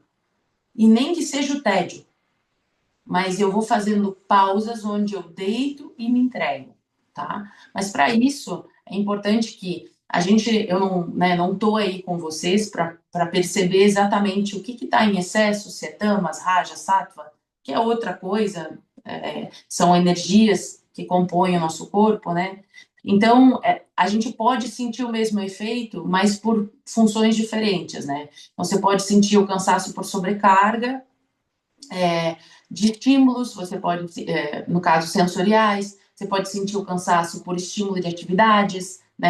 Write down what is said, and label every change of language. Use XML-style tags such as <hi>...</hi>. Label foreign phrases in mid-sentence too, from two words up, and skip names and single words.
<pt>E nem que seja o tédio, mas eu vou fazendo pausas onde eu deito e me entrego, tá? Mas para isso é importante que eu não, né, não tô aí com vocês para perceber exatamente o que está em excesso, se é tamas, raja, sattva, que é outra coisa, são energias que compõem o nosso corpo, né? Então, a gente pode sentir o mesmo efeito, mas por funções diferentes, né? Então, você pode sentir o cansaço por sobrecarga, de estímulos, você pode, no caso, sensoriais, você pode sentir o cansaço por estímulo de atividades, né?</pt>